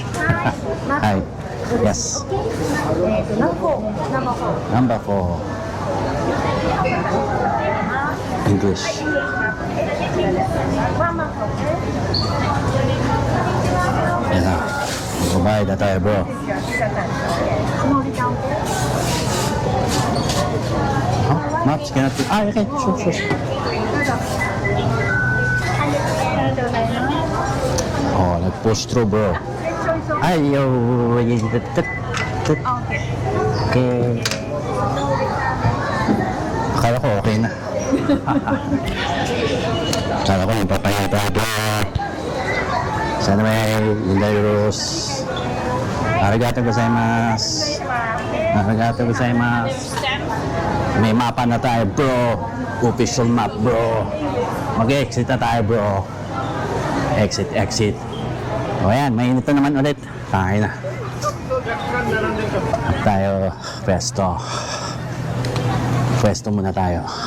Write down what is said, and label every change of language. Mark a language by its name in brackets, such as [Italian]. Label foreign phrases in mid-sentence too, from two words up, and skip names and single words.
[English] Hi. Yes. Number 4. [Filipino] English. Yan na. Magbabayad na tayo, [English] bro. Huh? Maps, cannot be... okay. Sure. [Filipino] Oh, nag-push through, bro. Ay, yo. Okay. Akala ko okay na. Akala ko magpapayata bro. Sana may euros. [Japanese] ありがとうございます. [Filipino] May mapa na tayo bro. [English] Official map [Filipino] bro. Mag-exit na tayo bro. Exit. O yan, mainit na naman ulit. Kaya na. Tayo pwesto muna tayo.